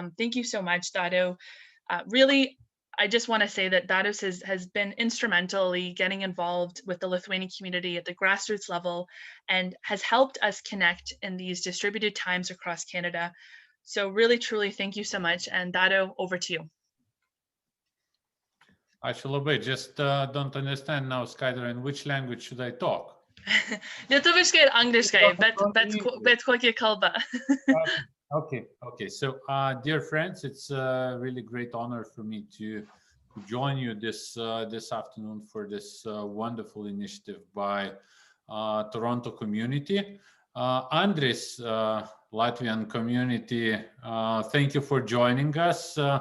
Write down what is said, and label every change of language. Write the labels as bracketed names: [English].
[English] Thank you so much, Dado. Really, I just want to say that Darius has been instrumentally getting involved with the Lithuanian community at the grassroots level and has helped us connect in these distributed times across Canada. So really, truly, thank you so much. And Dado, over to you. [Lithuanian] Ačiū labai. [English] Just don't understand now, Skaidra, in which language should I talk? [Lithuanian] Lietuviškai ir angliškai, bet kokia kalba. [English] Okay. So, dear friends, it's a really great honor for me to join you this afternoon for this wonderful initiative by Toronto community. Andris, Latvian community, thank you for joining us.